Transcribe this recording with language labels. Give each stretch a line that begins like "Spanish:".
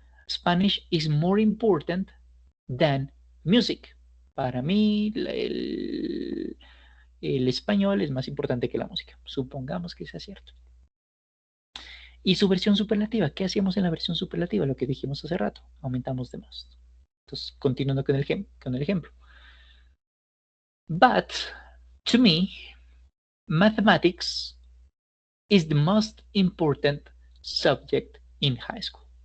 English: Spanish is more important than music.
Spanish: Para mí, el español es más importante que la música. Supongamos que sea cierto. Y su versión superlativa, ¿qué hacíamos en la versión superlativa? Lo que dijimos hace rato, aumentamos de most. Entonces, continuando con el ejemplo.
English: But, to me, mathematics is the most important subject in high school.